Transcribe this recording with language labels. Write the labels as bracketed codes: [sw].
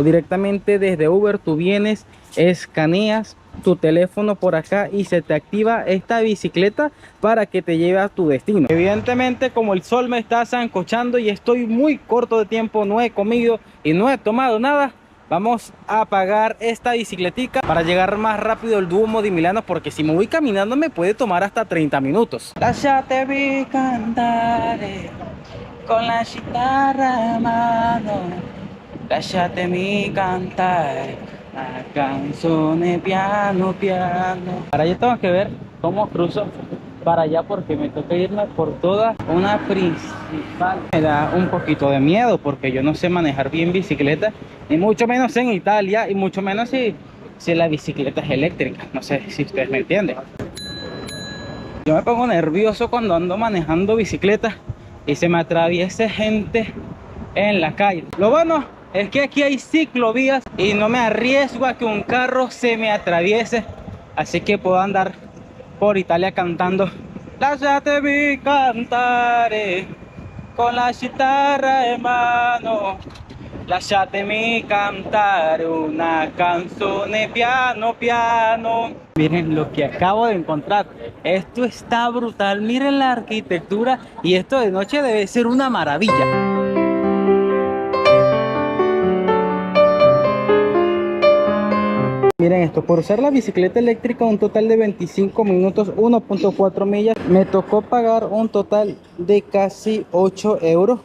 [es] Directamente desde Uber tú vienes, escaneas tu teléfono por acá y se te activa esta bicicleta para que te lleve a tu destino. Evidentemente, como el sol me está sancochando y estoy muy corto de tiempo, no he comido y no he tomado nada, vamos a pagar esta bicicletica para llegar más rápido al Duomo di Milano, porque si me voy caminando me puede tomar hasta 30 minutos. [it] Lasciatemi cantare con la chitarra a mano, lasciatemi cantare la canzone piano piano. [es] Para allá tengo que ver cómo cruzo para allá, porque me toca irme por toda una principal. Me da un poquito de miedo porque yo no sé manejar bien bicicleta, y mucho menos en Italia, y mucho menos si la bicicleta es eléctrica. No sé si ustedes me entienden. Yo me pongo nervioso cuando ando manejando bicicleta y se me atraviesa gente en la calle. Lo bueno es que aquí hay ciclovías y no me arriesgo a que un carro se me atraviese, así que puedo andar por Italia cantando [it] lasciatemi cantare con la chitarra en mano, lasciatemi cantare una canzone piano piano. [es] Miren lo que acabo de encontrar, esto está brutal, miren la arquitectura y esto de noche debe ser una maravilla. Miren esto, por usar la bicicleta eléctrica un total de 25 minutos, 1.4 millas, me tocó pagar un total de casi 8 euros.